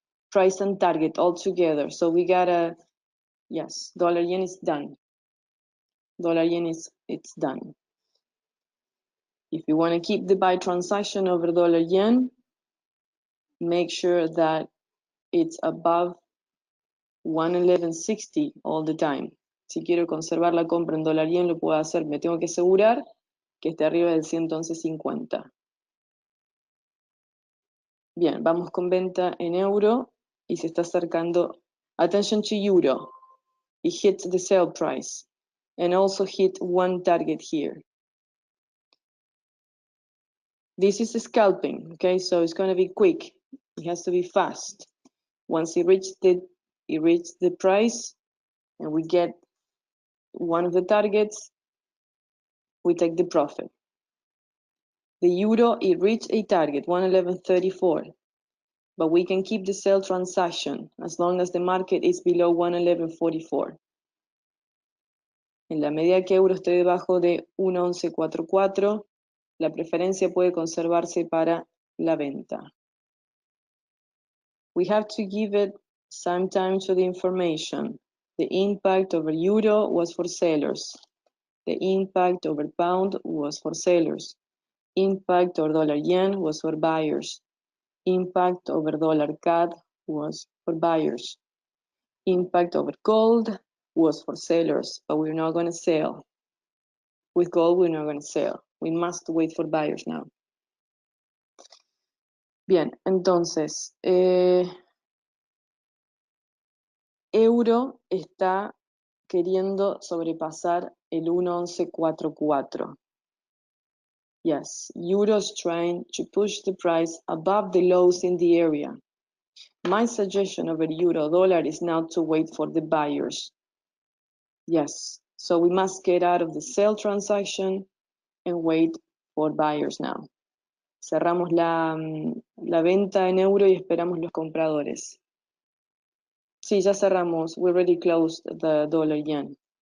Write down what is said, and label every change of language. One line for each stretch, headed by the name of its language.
English: Price and target all together. So we gotta, yes, dollar yen is done. Dollar yen it's done. If you want to keep the buy transaction over dollar yen, make sure that it's above 111.60 all the time.
Spanish: Si quiero conservar la compra en dólar yen, lo puedo hacer. Me tengo que asegurar que esté arriba del 111.50. Bien, vamos con venta en euro y se está acercando.
English: Attention to euro. It hits the sell price and also hit one target here. This is scalping, okay? So it's going to be quick. It has to be fast. Once it reaches the price and we get one of the targets, we take the profit. The euro, it reached a target, 111.34, but we can keep the sell transaction as long as the market is below 111.44.
Spanish: En la medida que euro esté debajo de 1.1144, la preferencia puede conservarse para la venta.
English: We have to give it some time to the information. The impact over euro was for sellers. The impact over pound was for sellers. Impact over dollar yen was for buyers. Impact over dollar CAD was for buyers. Impact over gold was for sellers, but we're not going to sell. With gold, we're not going to sell. We must wait for buyers now.
Spanish: Bien, entonces, euro está queriendo sobrepasar el 1.1144.
English: Yes, euro is trying to push the price above the lows in the area. My suggestion over euro dollar is now to wait for the buyers. Yes, so we must get out of the sell transaction and wait for buyers now.
Spanish: Cerramos la venta en euro y esperamos los compradores. Sí, ya cerramos.
English: We already closed the dollar yen.